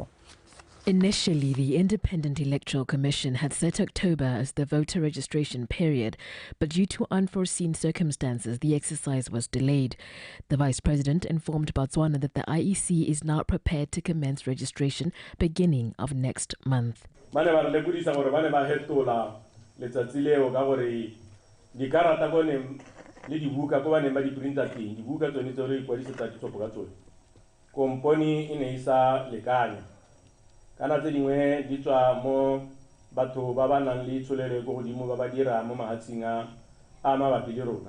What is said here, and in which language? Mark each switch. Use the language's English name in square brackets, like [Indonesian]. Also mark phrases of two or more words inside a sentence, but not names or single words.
[English] Initially, the Independent Electoral Commission had set October as the voter registration period, but due to unforeseen circumstances, the exercise was delayed. The Vice President informed Botswana that the IEC is now prepared to commence registration beginning of next month. [Tswana] Kana tse dingwe di tswa mo batho ba ba nang le tsholelo go godimo ba ba dira mo mahatsheng a mabapi le rona.